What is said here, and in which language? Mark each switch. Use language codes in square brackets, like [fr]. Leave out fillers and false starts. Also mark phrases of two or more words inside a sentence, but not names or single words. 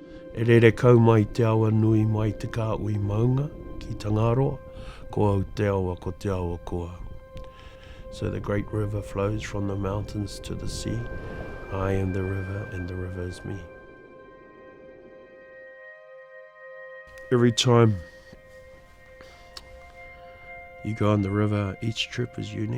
[mi] E rere kau mai te awa nui mai te kāui maunga ki Tangaroa, ko Au Te Awa ko Te Awa koa. [en] So the great river flows from the mountains to the sea. I am the river and the river is me. Every time you go on the river, each trip is unique.